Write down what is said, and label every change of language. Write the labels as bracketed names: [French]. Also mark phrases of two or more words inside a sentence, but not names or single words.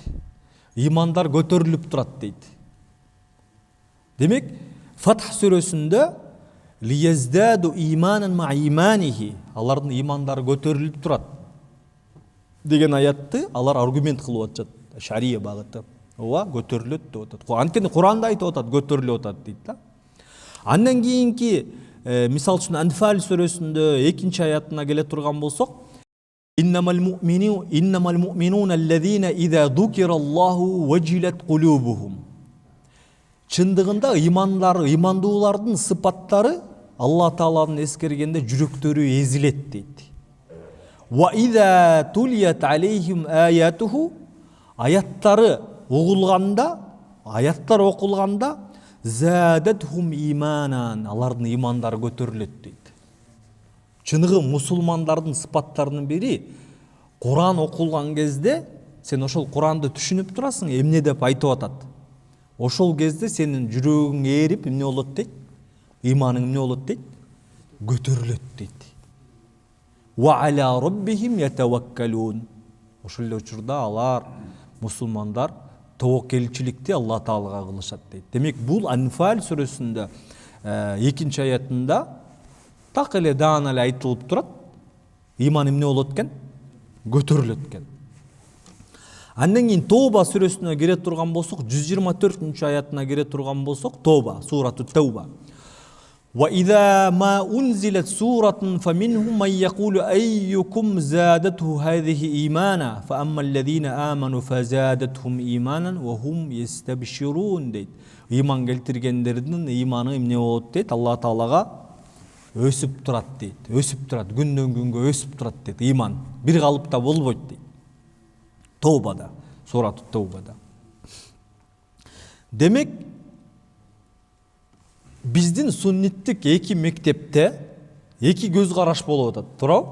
[Kyrgyz] Имандар көтөрүлүп турат дейт. Демек, Фатх сүрөсүндө [Arabic] ليزدادوا إيمانا مع إيمانهم, [Kyrgyz] алардын имандары көтөрүлүп турат деген аятты алар аргумент кылып атышат, шария багыты. Ооба, көтөрүлөт деп атат. Анткени Куранда айтып атат, көтөрүлүп атат дейт да. Андан кийинки мисалы үчүн Анфал сүрөсүндө 2-аятына келе турган болсок, [Arabic] إنما المؤمنون الذين إذا ذكر الله وجلت قلوبهم. [Kyrgyz] Чындыгында имандуулардын сыпаттары Алла Тааланы эскергенде жүрөктөрү эзилет дейт. [Arabic] وإذا تليت عليهم آياته, [Kyrgyz] аяттар окулганда [Arabic] زادتهم إيمانا, [Kyrgyz] алардын имандары көтөрүлөт дейт. Чыныгы мусулмандардын сыпаттарынын бири, Куран окулган кезде сен ошол Куранды түшүнүп турасың, эмне деп айтып атат. Ошол кезде сенин жүрөгүң ээрип эмне болот дейт? Иманың эмне болот дейт? Көтөрүлөт дейт. [Arabic] وعلى ربهم يتوكلون. [Kyrgyz] Ошол эле учурда алар мусулмандар тобокелчиликти Алла Таалага кылышат дейт. Демек, бул Анфал сүрөсүндө 2-аятында так эле даана эле айтылып турат. Иман эмне болот экен? Көтөрүлөт экен. Андан кийин Тоба сүрөсүнө кире турган болсок, 124-аятына кире турган болсок, Тоба, сурату Тауба. [Arabic] وإذا ما أنزلت سورة فمنهم من يقول أيكم زادته هذه إيمانا فأما الذين آمنوا فزادتهم إيمانا وهم يستبشرون дейт. [Kyrgyz] Иман келтиргендердин иманы эмне болот дейт? Алла Таалага өсүп турат дейт. Өсүп турат, күндөн күнгө өсүп турат дейт. Иман бир калыпта болбойт дейт. Тоубада, сурату Тоубада. Демек, биздин сунниттик эки мектепте эки көз караш болуп атат, туурабы?